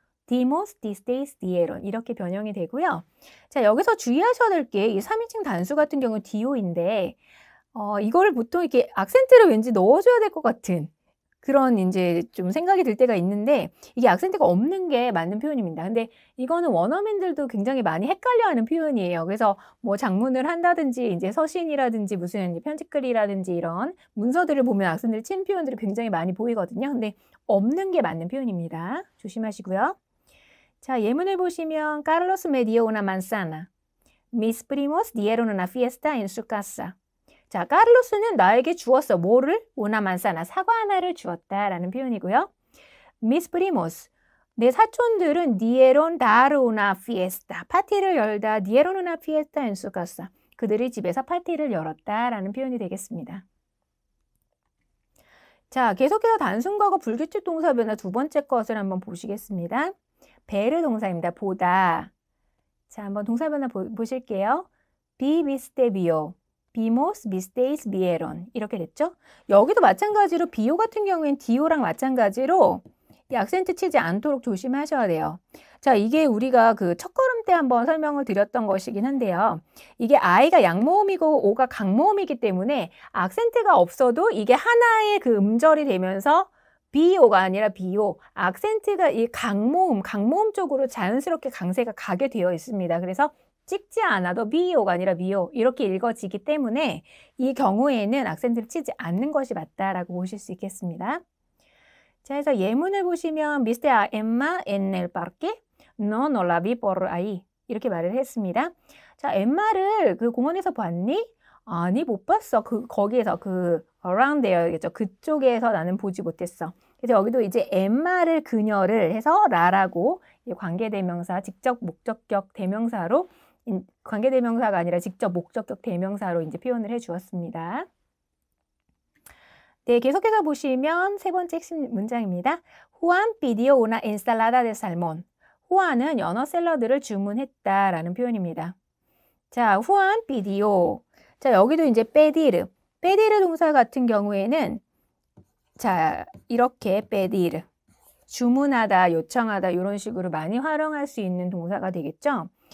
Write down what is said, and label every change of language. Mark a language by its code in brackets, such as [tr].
[es] dimos, disteis, dieron [ko] 이렇게 변형이 되고요. 자, 여기서 주의하셔야 될 게 이 3인칭 단수 같은 경우 dio인데 이걸 보통 이렇게 악센트를 왠지 넣어줘야 될 것 같은 그런 이제 좀 생각이 들 때가 있는데 이게 악센트가 없는 게 맞는 표현입니다. 근데 이거는 원어민들도 굉장히 많이 헷갈려하는 표현이에요. 그래서 뭐 작문을 한다든지 이제 서신이라든지 무슨 편집글이라든지 이런 문서들을 보면 악센트를 친 표현들이 굉장히 많이 보이거든요. 근데 없는 게 맞는 표현입니다. 조심하시고요. 자, 예문을 보시면 [es] Carlos me dio una manzana. Mis primos dieron una fiesta en su casa. [ko] 자, 카를로스는 나에게 주었어. 뭐를? [es] una manzana, [ko] 사과 하나를 주었다라는 표현이고요. [es] Mis primos, [ko] 내 사촌들은 [es] dieron dar una fiesta, [ko] 파티를 열다. [es] dieron una fiesta en su casa. [ko] 그들이 집에서 파티를 열었다라는 표현이 되겠습니다. 자, 계속해서 단순과거 불규칙 동사 변화 두 번째 것을 한번 보시겠습니다. 베르 동사입니다. 보다. 자, 한번 동사 변화 보실게요. [es] Vi viste vio, vimos, visteis, vieron [ko] 이렇게 됐죠? 여기도 마찬가지로 비오 같은 경우엔 디오랑 마찬가지로 이 악센트 치지 않도록 조심하셔야 돼요. 자, 이게 우리가 그 첫걸음 때 한번 설명을 드렸던 것이긴 한데요. 이게 I가 양모음이고 O가 강모음이기 때문에 악센트가 없어도 이게 하나의 그 음절이 되면서 비오가 아니라 비오, 악센트가 이 강모음 쪽으로 자연스럽게 강세가 가게 되어 있습니다. 그래서 찍지 않아도 비오가 아니라 비오 이렇게 읽어지기 때문에 이 경우에는 악센트를 치지 않는 것이 맞다라고 보실 수 있겠습니다. 자, 그래서 예문을 보시면 [es] Viste a Emma en el parque? No, no la vi por ahí. [ko] 이렇게 말을 했습니다. 자, 엠마를 그 공원에서 봤니? 아니, 못 봤어. 거기에서 [en] around there [ko] 겠죠. 그쪽에서 나는 보지 못했어. 그래서 여기도 이제 엠마를 그녀를 해서 라라고 관계대명사, 직접 목적격 대명사로 관계대명사가 아니라 직접 목적격 대명사로 이제 표현을 해 주었습니다. 네, 계속해서 보시면 세 번째 핵심 문장입니다. [es] Juan pidió una ensalada de salmón. [ko] 후안은 연어 샐러드를 주문했다라는 표현입니다. [es] 자, Juan pidió. [ko] 자, 여기도 이제 pedir. pedir 동사 같은 경우에는 자, 이렇게 pedir. 주문하다, 요청하다 이런 식으로 많이 활용할 수 있는 동사가 되겠죠.